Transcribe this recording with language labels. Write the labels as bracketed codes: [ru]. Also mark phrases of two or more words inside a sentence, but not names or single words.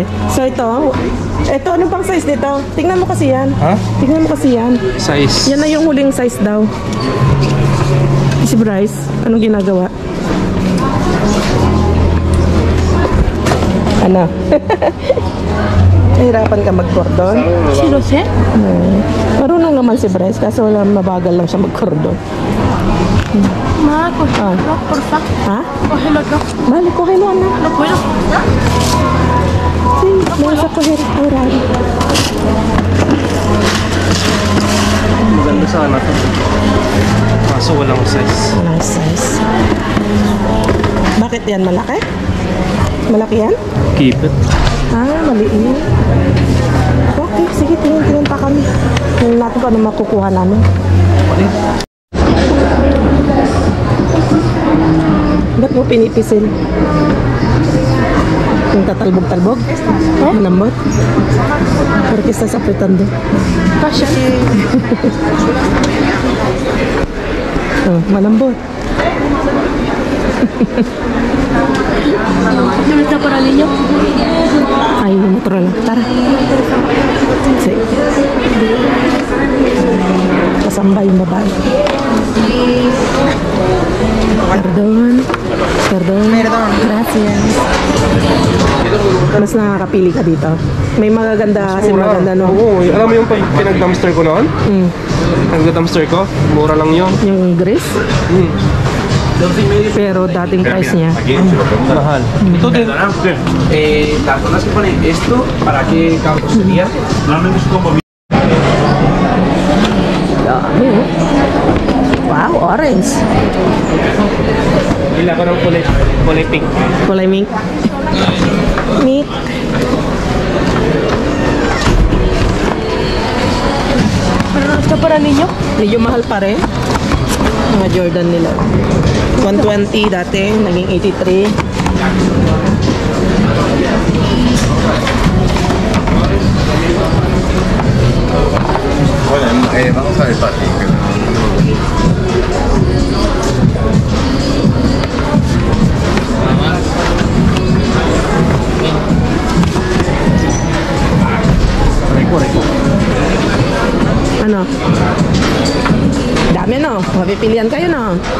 [tl] So ito ano pang size nito? Tingnan mo kasi yan. Ha? Tingnan mo kasi yan. Size. Yan na yung huling size daw. Si Bryce, anong ginagawa? Ano? Nahirapan ka mag-cordon? [es] Sí, lo sé. [tl] Marunong naman si Bryce, kaso wala, mabagal lang siya mag-cordon. Ma, [es] cógelo, porfa. [tl] Ha? [es] Cógelo yo. [tl] Bale, kuhin mo na. [es] No puedo. Sí, vamos a coger ahora. [tl] Maganda sana to. Kaso walang size. Walang size. Bakit yan malaki? Malaki yan? [en] Keep it. [tl] Maliit. Okay, sige, tingin pa kami. Tingnan natin kung ano makukuha namin. Ba't mo pinipisil? Yung tatalbog-talbog? Malambot? [es] Porque estás apretando. Calla. [tl] Malambot. [es] ¿Dónde está para el niño? [tl] Ay, motor lang. Tara. Sí. Kasamba yung babae. [es] Pardon. Perdón. Gracias. [tl] Mas nakakapili ka dito. May magaganda kasi maganda, no? Oo, alam mo yung pinag-dumpster ko noon? Nag-dumpster ko, mura lang yun. Yung gris. Pero dating price niya. Mahal. Ito din. [es] Las zonas que ponen esto, ¿para qué campo sería? Normalmente es como [tl] Dami, oh. Wow, orange. Bila ko ng kulay pink. Kulay mink. Mink. [es] Pero no está para niño. [tl] Medyo mahal pa rin. Mga Jordan nila. 120 dati, naging 83. [es] Bueno, vamos a ver el patio. [tl] Ano? Dami, no? Mapipilian kayo, no?